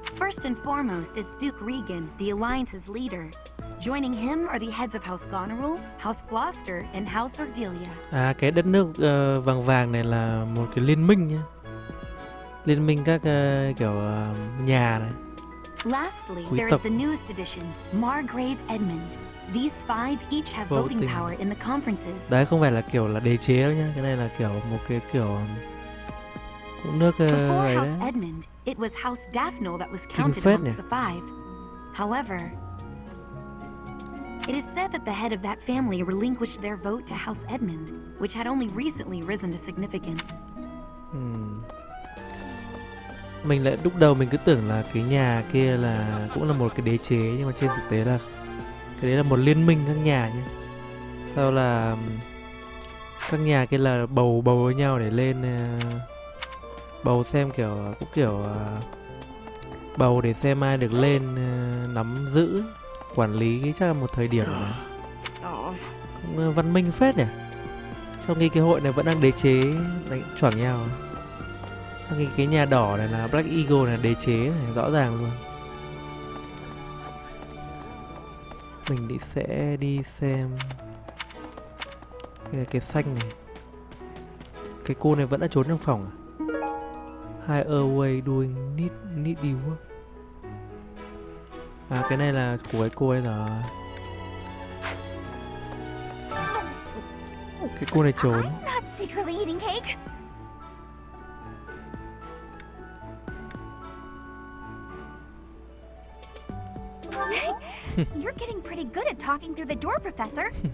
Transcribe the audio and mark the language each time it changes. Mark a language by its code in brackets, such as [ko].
[en] First and foremost is Duke Regan, the alliance's leader. Joining him are the heads of House Goneril, House Gloucester, and House Ardelia. [vi] Cái đất nước vàng vàng này là một cái liên minh nhá. Liên minh các kiểu nhà này. [en] Lastly, there is the newest addition, Margrave Edmund. These five each have voting power in the conferences. [vi] Đấy không phải là kiểu là đế chế đâu nhá, cái này là kiểu một cái kiểu cũng nước [en] Before House Edmund, it was House Daphne that was counted amongst the five. However, It is said that the head of that family relinquished their vote to House Edmund, which had only recently risen to significance. [vi] Mình lại lúc đầu mình cứ tưởng là cái nhà kia là cũng là một cái đế chế, nhưng mà trên thực tế là cái đấy là một liên minh các nhà nhé. Sau là các nhà kia là bầu với nhau để lên bầu xem kiểu bầu để xem ai được lên nắm giữ quản lý cái chắc là một thời điểm mà cũng văn minh phết nhỉ. Trong khi cái hội này vẫn đang đế chế đánh choảng nhau. Trong khi cái nhà đỏ này là Black Eagle này đế chế này, rõ ràng luôn. Mình sẽ đi xem cái xanh này. Cái cô này vẫn đã trốn trong phòng à? [en] Higher way doing needy work. [vi] À cái này là của cái cô ấy rồi. Cái cô này trốn. [en] Not secretly eating cake. You're getting pretty good at talking through the door, Professor.